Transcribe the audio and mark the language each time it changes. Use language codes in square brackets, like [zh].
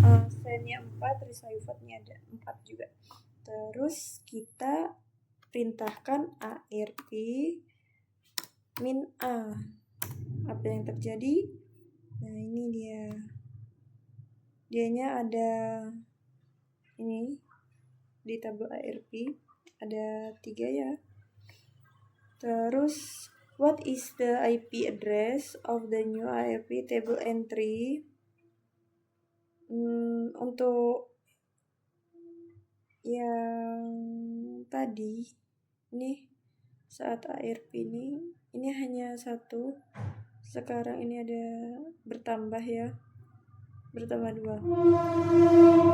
[id] Sendnya 4, receive-nya ada 4 juga. Terus kita perintahkan ARP min A. Apa yang terjadi? Nah, ini dia dianya ada ini di tabel ARP ada 3 ya. [en] Terus what is the IP address of the new ARP table entry? [id] Untuk yang tadi ini saat ARP ini hanya 1. Sekarang ini ada bertambah ya, bertambah 2.